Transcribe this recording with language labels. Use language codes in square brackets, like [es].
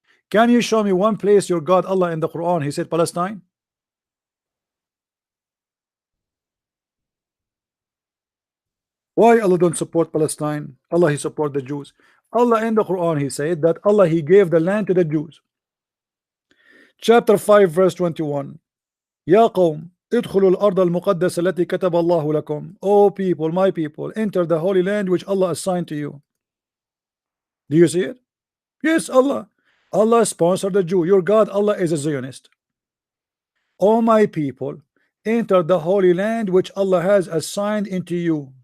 [en] Can you show me one place your God Allah in the Quran he said Palestine? Why Allah don't support Palestine? Allah he support the Jews. Allah in the Quran he said that Allah he gave the land to the Jews. Chapter 5 verse 21. [ar] Ya qawm ادخلوا الأرض المقدسة التي كتب الله لكم. [en] O people, my people, enter the holy land which Allah assigned to you. Do you see it? Yes, Allah sponsored the Jew. Your God Allah is a Zionist. O my people, enter the holy land which Allah has assigned into you.